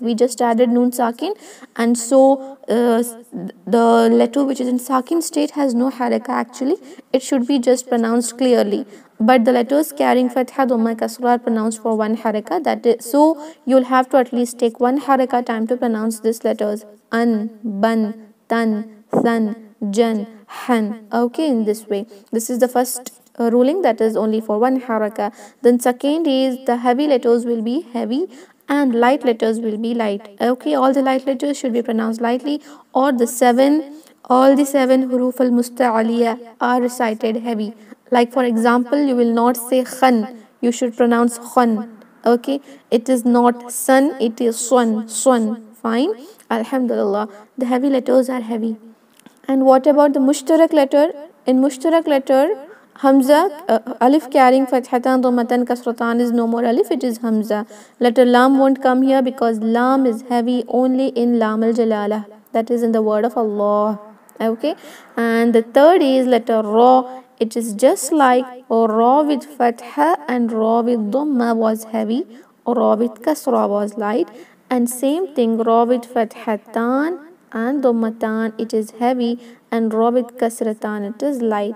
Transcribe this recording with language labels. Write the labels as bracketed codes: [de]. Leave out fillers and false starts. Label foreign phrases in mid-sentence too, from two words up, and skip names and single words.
[en] We just added noon sakin, and so the letter which is in sakin state has no haraka. Actually, it should be just pronounced clearly. But the letters carrying fatha, dhamma, kasra are pronounced for one haraka. That is, so you'll have to at least take one haraka time to pronounce these letters: an, ban, tan, san, jan, han. Okay, in this way. This is the first ruling, that is only for one haraka. Then second is the heavy letters will be heavy and light letters will be light. Okay, all the light letters should be pronounced lightly, or all the seven [ar] حروف المستعلية [en] are recited heavy. Like for example, you will not say khan, you should pronounce khan. Okay, it is not sun, it is swan. Fine, alhamdulillah, the heavy letters are heavy. And what about the mushtarak letter? In mushtarak letter, hamza, alif carrying fathatan, dhammatan, kasratan is no more alif, it is hamza. Letter lam won't come here because lam is heavy only in [ar] لام الجلالة, [en] that is in the word of Allah. Okay, and the third is letter ra. It is just like ra with fatha and ra with dhamma was heavy, ra with kasra was light, and same thing ra with fathatan and dhammatan it is heavy, and ra with kasratan it is light.